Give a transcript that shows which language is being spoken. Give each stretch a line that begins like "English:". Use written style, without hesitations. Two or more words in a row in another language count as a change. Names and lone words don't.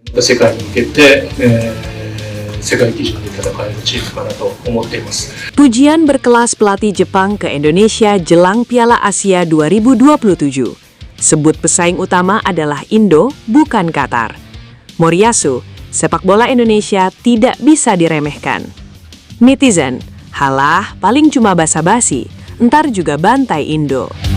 Japanese: 世界に向けて、世界基準で戦えるチームかなと思っています。
Indonesian: Pujian berkelas pelatih Jepang ke Indonesia jelang Piala Asia 2027. Sebut pesaing utama adalah Indo, bukan Qatar. Moriyasu, sepak bola Indonesia tidak bisa diremehkan. Netizen, halah paling cuma basa-basi, entar juga bantai Indo.